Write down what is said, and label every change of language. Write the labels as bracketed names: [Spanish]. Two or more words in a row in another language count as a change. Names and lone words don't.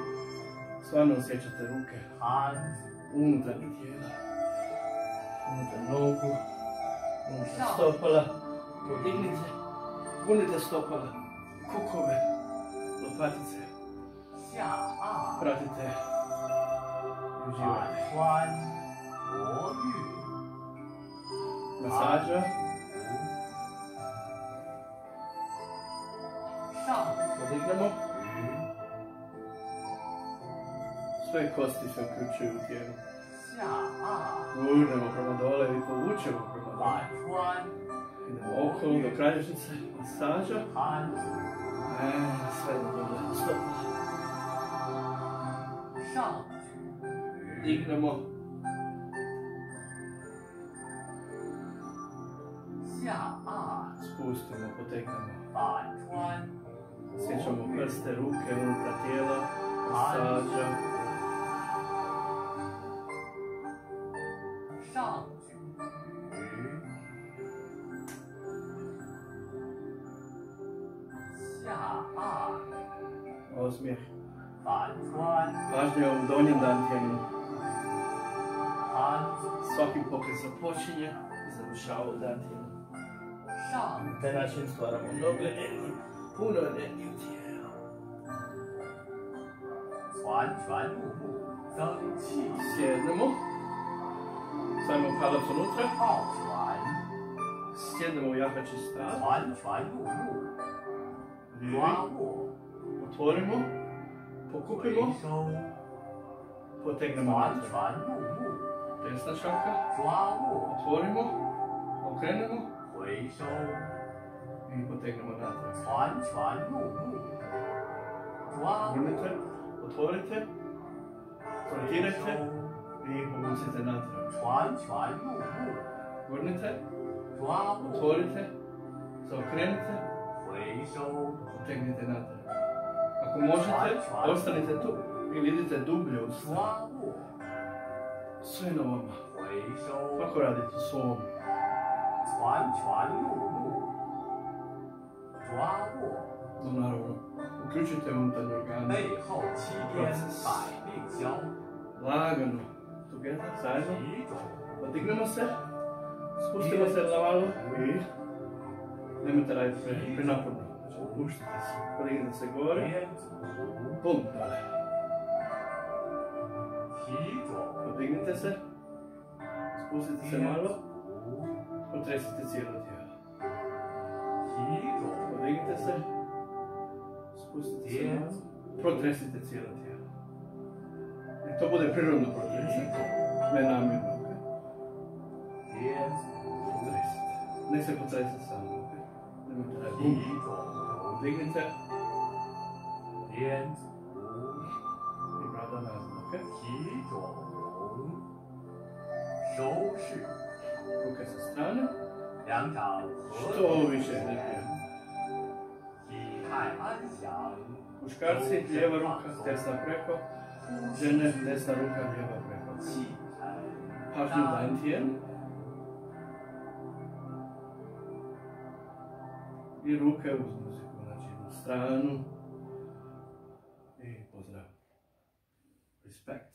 [Croatian] stvarno osjećate ruke [Chinese] 摊 [Croatian] unutarnjeg tijela, unutar nogu, unutar stopala, podignite, gurnite stopala, kukove, lopatice, [Chinese] 下按 [Croatian] pratite i [Chinese] 反 [Croatian] uživajte. [Chinese] 穿磨玉 [Croatian] Masaža, [Chinese] 上 [Croatian] podignemo, [Chinese] 举 [Croatian] sve kosti se uključuju u tijelu. [Chinese] 下按 [Croatian] Gurnemo prema dole i povučemo prema dole. [Chinese] 反穿 [Croatian] Idemo okolo do kralježnice, masaža, [Chinese] 摊足 [Croatian] sve do dole, stopala. [Chinese] 上举 [Croatian] Dignemo, [Chinese] 下按 [Croatian] spustimo, potegnemo. [Chinese] 反穿 [Croatian] Sjećamo prste, ruke, unutar tijela, masaža, [Chinese] 上举 下按 [Croatian] osmijeh. [Chinese] 反穿 [Croatian] Pažnja u donjem dantijelu. [Chinese] 摊足 [Croatian] Svaki pokret započinje i završava u dantijelu. [Chinese] 上 [Croatian] Na taj način stvaramo mnogo energije, puno energije u tijelu. [Chinese] 拳拳木木增气， [Croatian] Sjednemo. Stavimo palac unutra. [Chinese] 抱拳， [Croatian] Sjednemo u jakači stav. [Chinese] 团拳入目， [Croatian] Lijevi. [Chinese] 抓握， [Croatian] Otvorimo. [Chinese] 回 [Croatian] Pokupimo. [Chinese] 收， [Croatian] Potegnemo [Chinese] 团 [Croatian] natrag. [Chinese] 拳入目， [Croatian] Desna šaka. [Chinese] 抓握， [Croatian] Otvorimo. Okrenemo. [Chinese] 回收， [Croatian] I potegnemo natrag. [Chinese] 团拳入目，抓握， [Croatian] Gurnite. Otvorite. [Chinese] 回 [Croatian] Frontirajte. [Chinese] 收， [Croatian] I povucite natrag. [Chinese] 团拳入目， [Croatian] Gurnite. [Chinese] 抓握， [Croatian] Otvorite. Zaokrenite. [Chinese] 回收， [Croatian] Potegnite natrag. Ako možete, ostanite tu i vidite dublje u stav. [Chinese] 抓握， [Croatian] Sve na vama. [Chinese] 回收， [Croatian] Kako radite u svom? [Chinese] 团拳入目，抓握， [Croatian] No naravno, uključite unutarnje organe. [Chinese] 背后七颠百病消， [Croatian] Lagano. Together, zajedno. [Chinese] 体肿， [Croatian] Podignemo se. Spustimo se na malo i nemojte raditi prenaporno. Znači, opuštite se. Podignite se gore. [Chinese] 颠足， [Croatian] Bum, dole. [Chinese] 体肿， [Croatian] Podignite se. Spustite se [Chinese] 颠 [Croatian] malo. [Chinese] 足， [Croatian] Potresite cijelo tijelo. [Chinese] 体肿， [Croatian] Podignite se. Spustite se [Chinese] 颠 [Croatian] malo. [Chinese] 足， [Croatian] Protresite cijelo tijelo. I to bude prirodno [Chinese] 体 [Croatian] protresite. [Chinese] 肿， [Croatian] Ne namjerno. Ok? [Chinese] 颠足， [Croatian] Potresite. Ne se potresite samo. Ok? Nemojte raditi. [Chinese] 体 [Croatian] Bum. [Chinese] 肿， [Croatian] Podignite [Chinese] 颠足， [Croatian] i brada nazad. Ok? [Chinese] 体肿，收拾， [Croatian] Ruke sa strane. [Chinese] 两掌合 [Croatian] Što [Chinese] 拢， [Croatian] više energije. [Chinese] 体态安详， [Croatian] Muškarci, lijeva ruka, desna preko. Žene, desna ruka, lijeva preko. [Chinese] 气沉， [Croatian] Pažnju dantijem. I ruke uz muziku, znači na stranu. I pozdrav. Respekt.